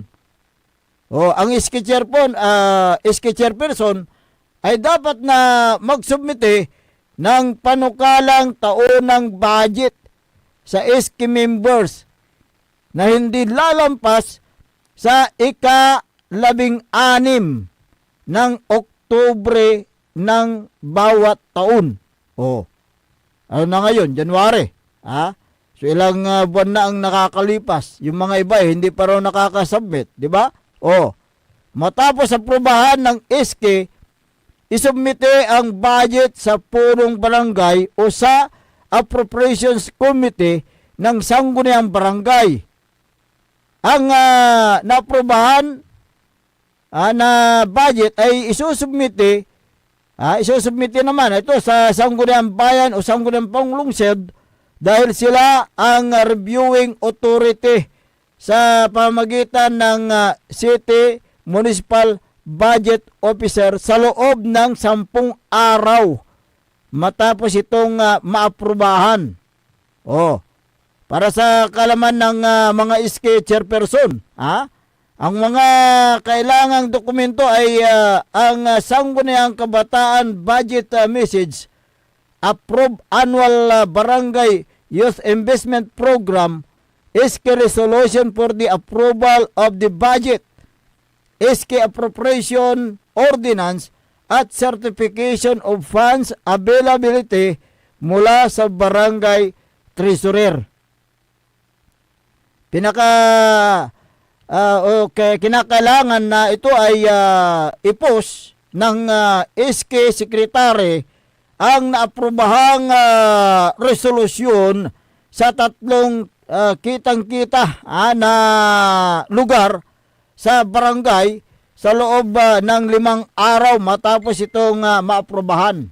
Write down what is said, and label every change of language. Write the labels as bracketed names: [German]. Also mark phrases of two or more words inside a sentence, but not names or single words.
[Filipino] Ang SK chairperson ay dapat na magsubmite ng panukalang taonang budget sa SK members na hindi lalampas sa ika-16 ng Oktubre ng bawat taon. Ano na ngayon? January. So ilang buwan na ang nakakalipas. Yung mga iba hindi pa raw nakakasubmit, di ba? Matapos aprobahan ng SK, isubmite ang budget sa punong barangay o sa Appropriations Committee ng sangguniang barangay. Ang naprobahan na budget ay isusubmite naman ito sa sangguniang bayan o sangguniang panglungsod dahil sila ang [English] reviewing authority [Filipino] sa pamamagitan ng City Municipal Budget Officer sa loob ng 10 araw matapos itong maaprubahan. Para sa kalaman ng mga SK chairperson, ang mga kailangang dokumento ay ang sangguniang kabataan [English] budget message, approve annual barangay youth investment program, SK resolution for the approval of the budget, SK appropriation ordinance, at certification of funds availability [Filipino] mula sa barangay [English] treasurer. [Filipino] Kinakailangan na ito ay i-post ng SK secretary ang naaprobahang resolusyon sa 3 kitang-kita na lugar sa barangay sa loob ng 5 araw matapos itong maaprobahan.